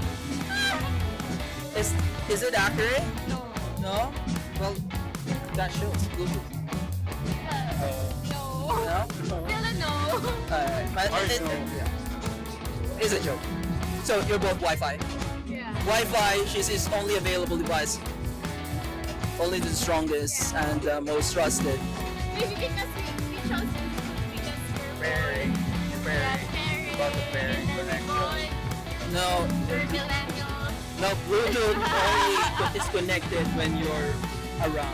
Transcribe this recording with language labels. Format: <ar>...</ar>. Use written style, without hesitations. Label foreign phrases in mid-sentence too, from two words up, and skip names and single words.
<en>Is it accurate? No. No? Well, that shows Bluetooth. No. No? Still a no. But it's a joke. So you're both Wi-Fi. Yeah. Wi-Fi is his only available device. only the strongest and most trusted. Maybe because we chose because we're Pairing. About the pairing connection. No, we're millennials. no, Bluetooth only is connected when you're around.</en>